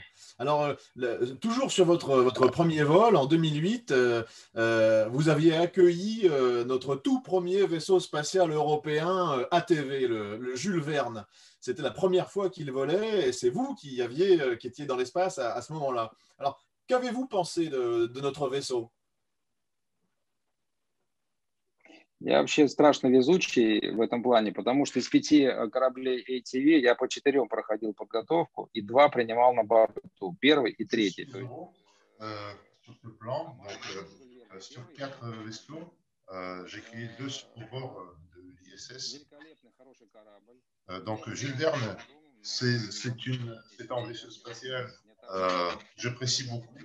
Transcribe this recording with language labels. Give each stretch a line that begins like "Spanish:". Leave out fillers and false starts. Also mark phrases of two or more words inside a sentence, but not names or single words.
French: Alors, toujours sur votre premier vol, en 2008, vous aviez accueilli notre tout premier vaisseau spatial européen ATV, le Jules Verne. C'était la première fois qu'il volait et c'est vous qui étiez dans l'espace à ce moment-là. Alors, qu'avez-vous pensé de notre vaisseau?
Russian: Я вообще страшно везучий в этом плане, потому что из 5 кораблей ATV я по 4 проходил подготовку и 2 принимал на борту, первый и третий.
French: Sur ce plan, donc, sur 4 vaisseaux, j'ai créé 2 au bord de l'ISS. Donc Jules Verne c'est un vaisseau spatial. J'apprécie beaucoup.